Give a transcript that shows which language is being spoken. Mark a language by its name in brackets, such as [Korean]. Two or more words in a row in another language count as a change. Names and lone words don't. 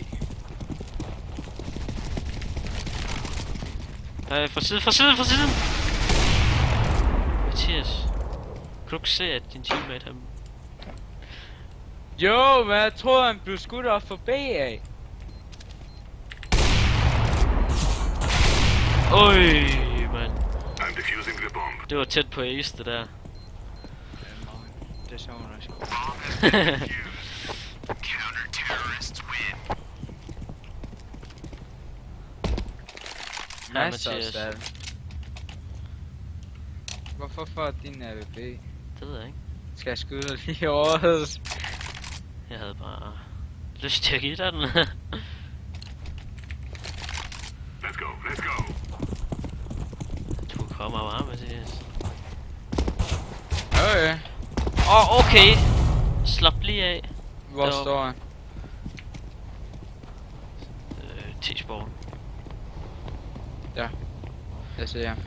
[Danish] Fra siden! Mathias. Kan du ikke se, at din teammate har... Jo, men jeg troede, han blev skudt op for B af. Øj, mand. [English] I'm defusing the bomb. [Danish] Det var tæt på ace, det der. Det så hun også. Ja, Masser af Mathias. salg. Hvorfor får din AVP? Det ved jeg ikke. Skal jeg skyde lige over? Jeg havde bare lyst til at give dig den. [English] Let's go, let's go. [Danish] Du kommer bare, Mathias. Okay. Okay. Slap lige af. Hvor Der- står han? T-spawn. Jeg ser ham.